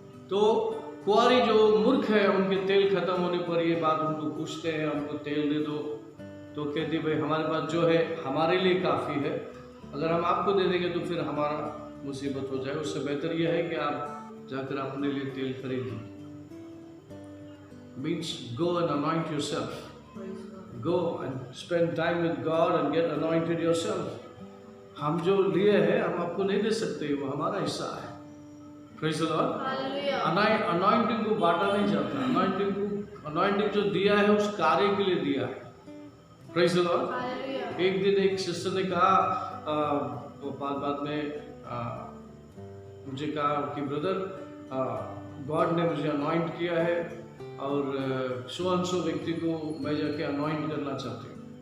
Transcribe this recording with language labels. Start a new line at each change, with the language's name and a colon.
Hindi: तो कुंवारी जो मूर्ख है, उनके तेल खत्म होने पर ये बात उनको पूछते हैं, हमको तेल दे दो। तो कहती भाई हमारे पास जो है हमारे लिए काफ़ी है, अगर हम आपको दे देंगे तो फिर हमारा मुसीबत हो जाए। उससे बेहतर यह है कि आप जाकर अपने लिए तेल खरीद लो।
English: Means go and anoint yourself. Go and spend time with God and get anointed yourself.
Hindi: हम जो लिए हैं हम आपको नहीं दे सकते, वो हमारा हिस्सा है।
English: Praise the Lord.
Hindi: Anointing को बांटा नहीं जाता। Anointing जो दिया है उस कार्य के लिए दिया है।
English: Praise the Lord.
Hindi: एक दिन एक सिस्टर ने कहा, बाद में मुझे कहा कि ब्रदर, गॉड ने मुझे अनॉइंट किया है और सो व्यक्ति को मैं जाके अनॉइंट करना चाहती हूँ।